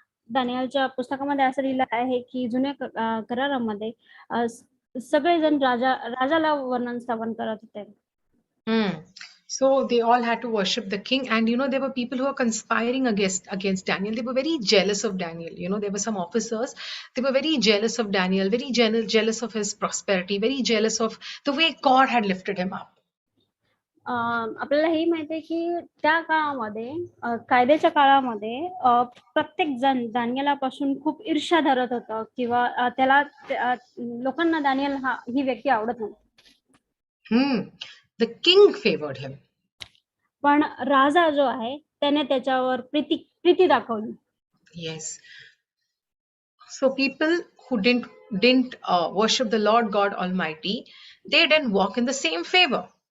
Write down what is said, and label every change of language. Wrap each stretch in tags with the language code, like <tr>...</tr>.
<mr>दानियलच्या पुस्तकामध्ये असं लिहिलं आहे की जुन्या करारामध्ये सगळेजण राजाला वर्णन स्थापन करत होते.</mr> <en>So they all had to worship the king, and there were people who were conspiring against Daniel. They were very jealous of Daniel. There were some officers. They were very jealous of Daniel, very jealous of his prosperity, very jealous of the way God had lifted him up.</en> <mr>आपल्याला हे माहिती आहे की त्या काळामध्ये कायद्याच्या काळामध्ये प्रत्येक जण दानियेलापासून खूप ईर्ष्या धरत होतं किंवा त्याला लोकांना दानियल ही व्यक्ती आवडत नव्हती.</mr> <en>The king favored him.</en> <mr>पण राजा जो आहे त्याने त्याच्यावर प्रीती दाखवली.</mr> <en>Yes. So people who didn't worship the Lord God Almighty, they didn't walk in the same favor.</en>